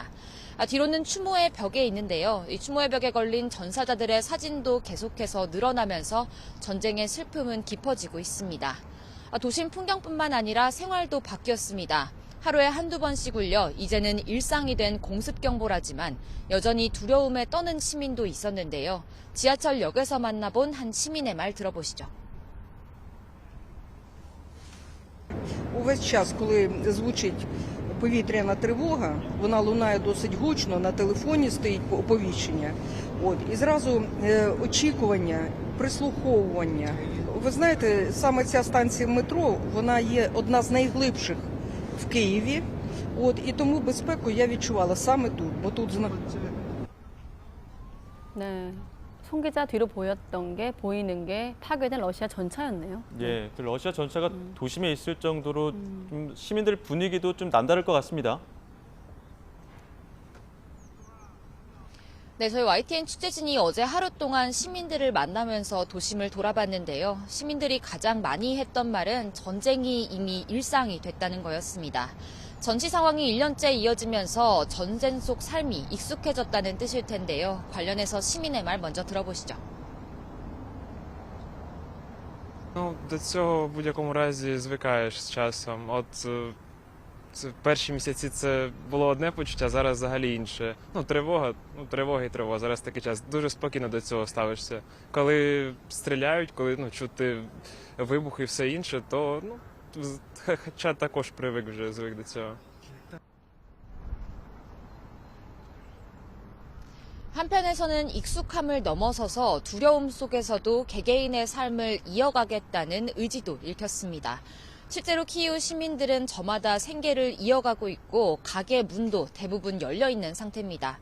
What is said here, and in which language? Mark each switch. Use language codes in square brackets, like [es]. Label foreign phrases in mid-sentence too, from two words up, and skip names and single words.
[ko] 뒤로는 추모의 벽에 있는데요. 이 추모의 벽에 걸린 전사자들의 사진도 계속해서 늘어나면서 전쟁의 슬픔은 깊어지고 있습니다. 도심 풍경뿐만 아니라 생활도 바뀌었습니다. 하루에 한두 번씩 울려 이제는 일상이 된 공습경보라지만 여전히 두려움에 떠는 시민도 있었는데요. 지하철역에서 만나본 한 시민의 말 들어보시죠. [uk] Увесь час, коли звучить повітряна тривога, вона лунає досить гучно, на телефоні стоїть оповіщення. І зразу очікування, прислуховування. Ви знаєте, саме ця станція метро, вона є одна з найглибших в Києві. І тому безпеку я відчувала саме тут, бо тут знаходиться. [ko] 네, 송 기자 뒤로 보이는 게 파괴된 러시아 전차였네요. 예, 그 러시아 전차가 도심에 있을 정도로 좀 시민들 분위기도 좀 남다를 것 같습니다. 네, 저희 YTN 취재진이 어제 하루 동안 시민들을 만나면서 도심을 돌아봤는데요. 시민들이 가장 많이 했던 말은 전쟁이 이미 일상이 됐다는 거였습니다. 전시 상황이 1년째 이어지면서 전쟁 속 삶이 익숙해졌다는 뜻일 텐데요. 관련해서 시민의 말 먼저 들어보시죠. [uk] До цього в будь-якому разі звикаєш з часом. В перші місяці це було одне почуття, зараз взагалі інше. Тривога і тривога. Зараз такий час. Дуже спокійно до цього ставишся. Коли стріляють, коли чути вибухи і все інше, то хоча також звик до цього. [ko] 한편에서는 익숙함을 넘어서서 두려움 속에서도 개개인의 삶을 이어가겠다는 의지도 읽혔습니다. 실제로 키이우 시민들은 저마다 생계를 이어가고 있고 가게 문도 대부분 열려 있는 상태입니다.